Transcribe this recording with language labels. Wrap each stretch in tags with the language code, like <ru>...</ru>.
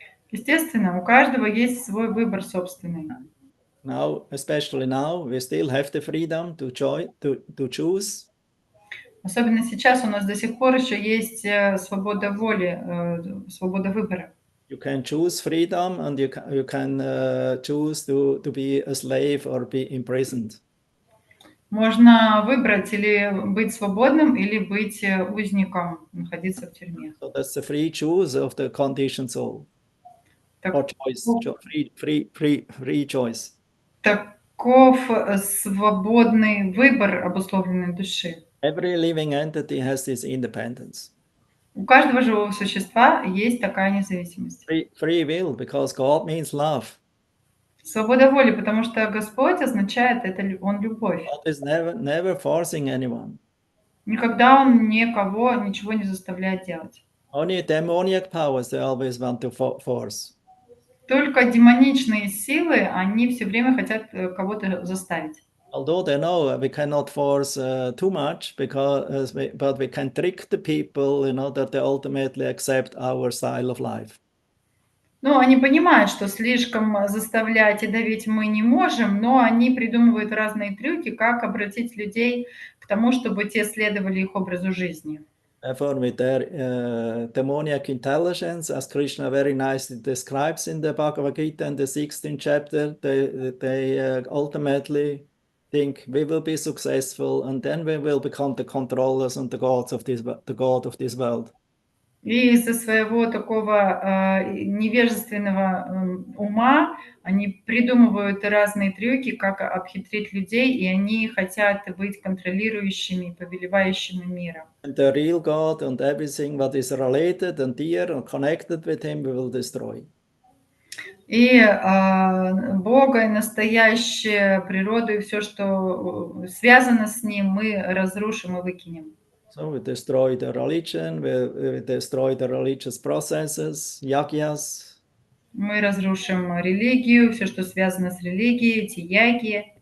<ru>Естественно, у каждого есть свой выбор собственный.</ru> <en>Now, especially now, we still have the freedom to choose.</en> <ru>Особенно сейчас у нас до сих пор еще есть свобода воли, свобода выбора.</ru> <en>You can choose freedom, and you can choose to be a slave or be imprisoned.</en> <ru>Можно выбрать или быть свободным, или быть узником, находиться в тюрьме.</ru> <en>So that's the free choice of the conditioned soul, or</en> <ru>Так,</ru> <en>choice, free choice.</en> <ru>таков свободный выбор обусловленной души.</ru> <en>Every living entity has this independence.</en> <ru>У каждого живого существа есть такая независимость.</ru> <en>Free will, because God means love.</en> <ru>Свобода воли, потому что Господь означает, Он любовь.</ru> <en>God is never forcing anyone.</en> <ru>Никогда Он никого ничего не заставляет делать.</ru> <en>Only demoniac powers they always want to force.</en> <ru>Только демоничные силы, они все время хотят кого-то заставить.</ru> <en>Although they know we cannot force too much, but we can trick the people, that they ultimately accept our style of life.</en> <ru>Ну, они понимают, что слишком заставлять и давить мы не можем, но они придумывают разные трюки, как обратить людей к тому, чтобы те следовали их образу жизни.</ru> <en>Therefore, with their demoniac intelligence, as Krishna very nicely describes in the Bhagavad Gita in the 16th chapter, they ultimately think we will be successful, and then we will become the controllers and the god of this world.</en> <ru>И из-за своего такого невежественного ума они придумывают разные трюки, как обхитрить людей, и они хотят быть контролирующими, повелевающими миром.</ru> <en>And the real God and everything what is related and dear and connected with him, we will destroy.</en> <ru>И Бога, и настоящую природу, и все, что связано с Ним, мы разрушим и выкинем.</ru> <en>So we destroy the religion, we destroy the religious processes, yagyas.</en> <ru>Мы разрушим религию, все, что связано с религией, эти яги.</ru>